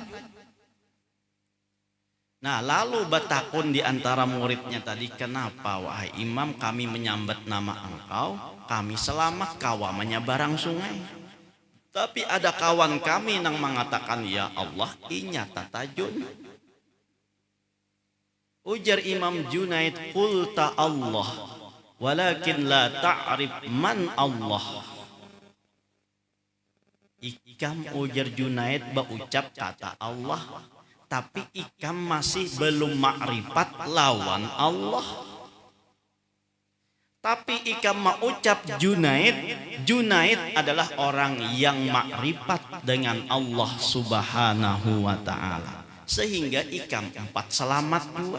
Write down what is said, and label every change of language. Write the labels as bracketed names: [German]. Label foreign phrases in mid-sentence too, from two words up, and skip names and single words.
[Banjar] Nah, lalu batakun di antara muridnya tadi, kenapa wahai imam kami menyambat nama engkau, kami selamat kawa menyeberang sungai, tapi ada kawan kami yang mengatakan ya Allah inya tatajun. Ujar Imam Junaid, [Arabic] قلت الله ولكن لا تعرف من الله. [Banjar] Ikam ujar Junaid berucap kata Allah, tapi ikam masih belum makrifat lawan Allah. Tapi ikam mengucap Junaid adalah orang yang makrifat dengan Allah [Arabic] سبحانه وتعالى, [Banjar] sehingga ikam empat selamat dua.